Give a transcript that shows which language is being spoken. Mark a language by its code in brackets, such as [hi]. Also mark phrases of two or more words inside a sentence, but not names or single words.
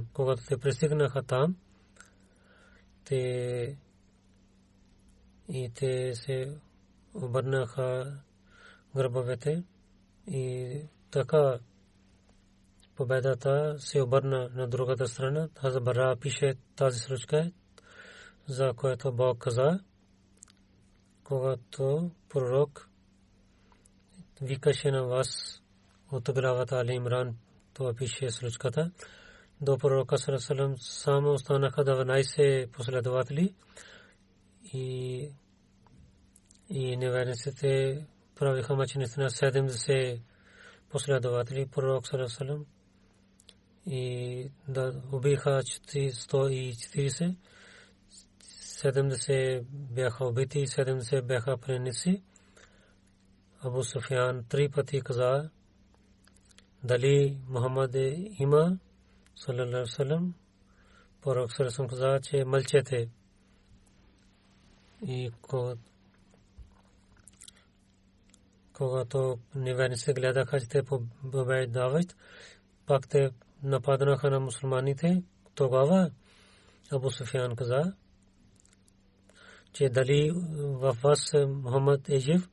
[bg] Когато те пристигнаха там, те се обърнаха гърбовете и така победата се обърна на другата страна. Хазрат Бара пише тази случка, за което Бог каза, когато пророк викаше на вас от главата Али Имран, това пише случката, до пророка [ar] صلى الله عليه وسلم [bg] само останаха 12 последователи и неверниците правиха мъченици на 70 последователи. Пророк [ar] صلى الله عليه وسلم [bg] и да убиха 140, 70 бяха убити, 70 бяха пленници Абу Суфиян 3 пъти каза дали Мухаммад има [ar] صلى الله عليه وسلم. [bg] Пророк саллаллаху каза, че мълчете. И когато неверниците гледаха, че те побеждават, пак те нападнаха на мусулманите. Тогава Абу Суфиян каза, че дали във вас Мухаммад е жив.